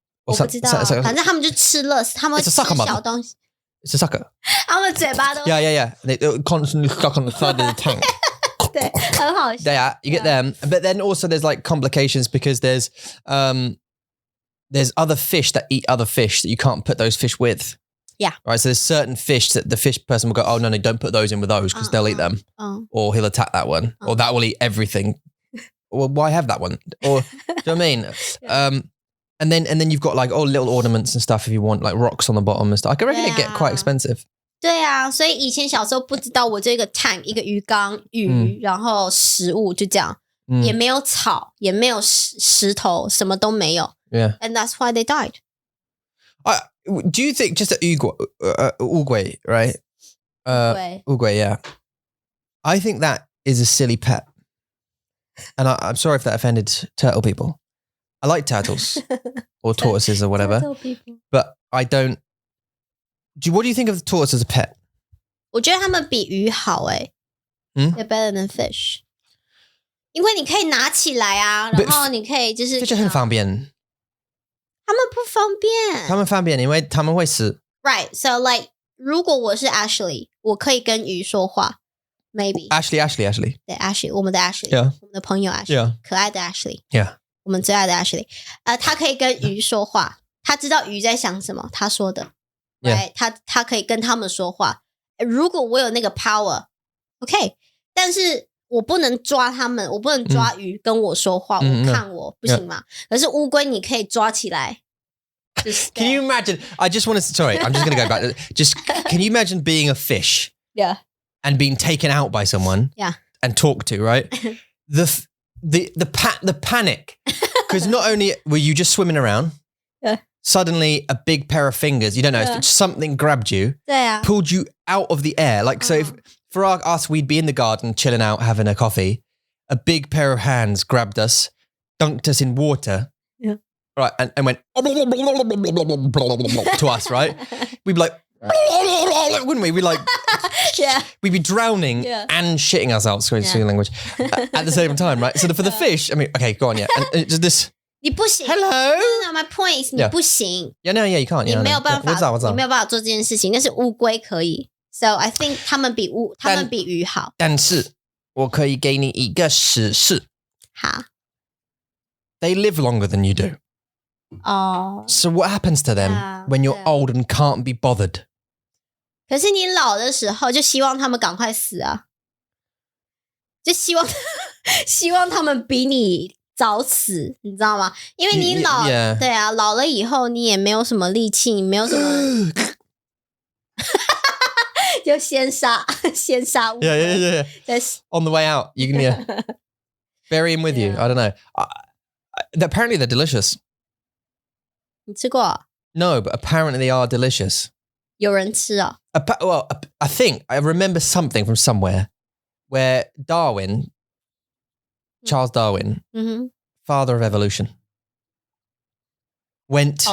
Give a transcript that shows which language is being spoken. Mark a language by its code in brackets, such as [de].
[zh] 我不知道，反正他们就吃垃圾，他们吃小东西。 [en] It's a sucker. [zh] 他们嘴巴都 [en] Yeah. They constantly stuck on the side of the tank. 对，很好笑。 Yeah, you get them. But then also there's like complications because there's other fish that eat other fish that you can't put those fish with. Yeah. Right. So there's certain fish that the fish person will go, oh no, don't put those in with those because they'll eat them. Or he'll attack that one. Or that will eat everything. Well, why have that one? Or do you know what I mean? Yeah. And then you've got like little ornaments and stuff if you want, like rocks on the bottom and stuff. I reckon it get quite expensive. [zh] 对啊，所以以前小时候不知道我这个 tank 一个鱼缸鱼，然后食物就这样，也没有草，也没有石头，什么都没有。 [en] Yeah. And that's why they died. Do you think just Uguay, right? Uguay, yeah. I think that is a silly pet. And I'm sorry if that offended turtle people. I like turtles or tortoises or whatever. Turtle people. But I don't. What do you think of the tortoise as a pet? [zh] 我觉得他们比鱼好 [en] They're better than fish. [zh] 因为你可以拿起来啊，然后你可以就是。 fish 很方便。他们不方便。他们方便，因为他们会死。 [en] Right, so like [zh] 如果我是 Ashley， 我可以跟鱼说话。 [en] Maybe. Ashley. [zh] 对 Ashley， 我们的 Ashley， [en] yeah. [zh] 我们的朋友 Ashley， 可爱的 Ashley， [en] yeah. [zh] 我们最爱的 Ashley， 他可以跟鱼说话，他知道鱼在想什么，他说的， [en] yeah. [zh] 他可以跟他们说话。如果我有那个 power，OK， 但是我不能抓他们，我不能抓鱼跟我说话，我看我不行吗？可是乌龟你可以抓起来。 [en] Can you imagine? I just want to. Sorry, I'm just going to go back. Just can you imagine being a fish? Yeah. And being taken out by someone. Yeah. And talked to, right? The panic, because not only were you just swimming around, yeah. Suddenly a big pair of fingers, you don't know, something grabbed you, pulled you out of the air. Like, so if, for us, we'd be in the garden, chilling out, having a coffee. A big pair of hands grabbed us, dunked us in water. Yeah. Right. And went to us, right? We'd be like, wouldn't we? We'd like, yeah. We'd be drowning and shitting ourselves, sorry, language, at the same time, right? So for the fish, I mean, okay, go on, yeah. And just this. [zh] 你不行。 [en] Hello. No, my point is [zh] 你不行。 [en] Yeah, no, yeah, you can't. [zh] 你没有办法，你没有办法做这件事情。但是乌龟可以。 [en] So I think [zh] 他们比鱼好。但是我可以给你一个史事。好。 [en] They live longer than you do. So what happens to them when you're old and can't be bothered? [zh] 可是你老的时候就希望他们赶快死啊，就希望他们比你早死，你知道吗？因为你老，对啊，老了以后你也没有什么力气，你没有什么，就先杀乌龟。 [en] Yeah. On the way out, you can bury him with you. I don't know. Apparently they're delicious. [zh] 你吃过？ [en] No, but apparently they are delicious. [zh] 有人吃哦。 [en] Well, I think I remember something from somewhere where Charles Darwin, father of evolution, went.